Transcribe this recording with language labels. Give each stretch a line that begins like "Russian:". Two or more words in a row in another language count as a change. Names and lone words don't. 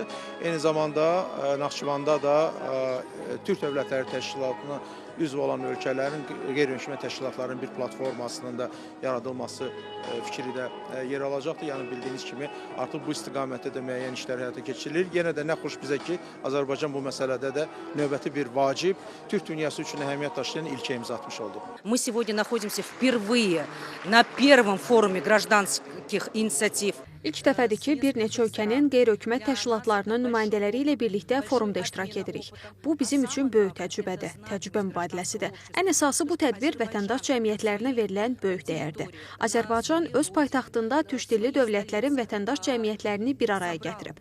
Azerbaijani: Eyni zamanda Naxçıvanda da Türk Dövlətləri Təşkilatına üzv olan ölkələrin qeyri-hökumət təşkilatlarının bir platformasının da yaradılması fikri də yer alacaqdır. Yəni bildiyiniz kimi artıq bu istiqamətdə də müəyyən işlər həyata keçirilir. Yenə də nə xoş bizə ki, Azərbaycan bu məsələdə də növbəti bir vacib, Türk dünyası üçün əhəmiyyət daşıyan ilkə imza atmış oldu.
Russian: Мы сегодня находимся впервые на первом форуме гражданских инициатив.
Azerbaijani: İlk dəfədir ki, bir neçə ölkənin qeyri-hökumət təşkilatlarının nümayəndələri ilə birlikdə forumda iştirak edirik. Bu bizim üçün böyük təcrübədir, təcrübə mübadiləsidir. Ən əsası bu tədbir vətəndaş cəmiyyətlərinə verilən böyük dəyərdir. Azərbaycan öz paytaxtında türk dilli dövlətlərin vətəndaş cəmiyyətlərini bir araya gətirib.